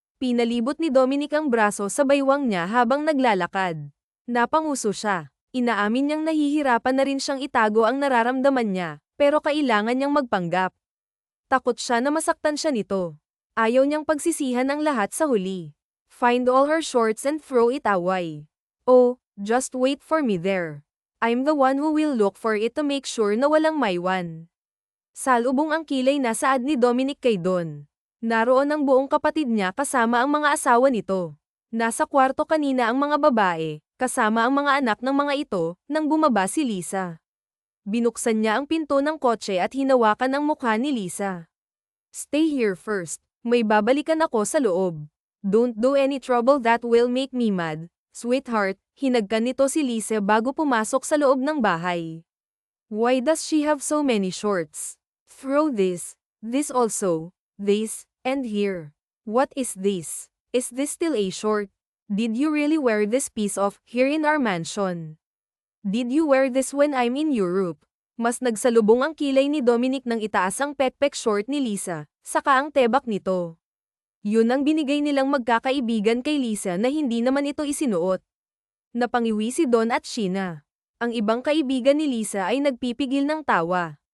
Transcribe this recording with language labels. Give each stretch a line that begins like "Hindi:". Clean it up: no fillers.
Filipino: Pinalibot ni Dominic ang braso sa baywang niya habang naglalakad. Napanguso siya. Inaamin niyang nahihirapan na rin siyang itago ang nararamdaman niya, pero kailangan niyang magpanggap. Takot siya na masaktan siya nito. Ayaw niyang pagsisihan ang lahat sa huli.
English: Find all her shorts and throw it away. Oh, just wait for me there. I'm the one who will look for it to make sure
Filipino: na walang maiwan. Salubong ang kilay na saad ni Dominic kay Don. Naroon ang buong kapatid niya kasama ang mga asawa nito. Nasa kwarto kanina ang mga babae, kasama ang mga anak ng mga ito, nang bumaba si Lisa. Binuksan niya ang pinto ng kotse at hinawakan ang mukha ni Lisa.
English: Stay here first.
Filipino: May babalikan ako sa loob.
English: Don't do any trouble that will make me mad.
Filipino: Sweetheart, hinagkan nito si Lisa bago pumasok sa loob ng bahay.
English: Why does she have so many shorts? Throw this also, this, and here. What is this? Is this still a short? Did you really wear this piece off here in our mansion? Did you wear this when I'm in Europe?
Filipino: Mas nagsalubong ang kilay ni Dominic nang itaas ang pekpek short ni Lisa, saka ang tebak nito. Yun ang binigay nilang magkakaibigan kay Lisa na hindi naman ito isinuot. Napangiwi si Don at Sheena. Ang ibang kaibigan ni Lisa ay nagpipigil ng tawa.